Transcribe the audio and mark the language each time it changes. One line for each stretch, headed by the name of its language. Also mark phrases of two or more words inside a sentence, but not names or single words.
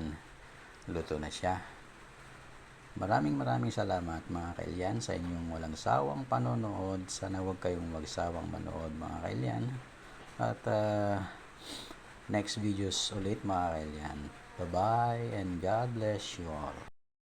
Filipino: Luto na siya. Maraming salamat mga kailian sa inyong walang sawang panonood. Sana huwag kayong magsawang manood mga kailian. At
English: next videos
Filipino: ulit mga kailian.
English: Bye bye and God bless you all.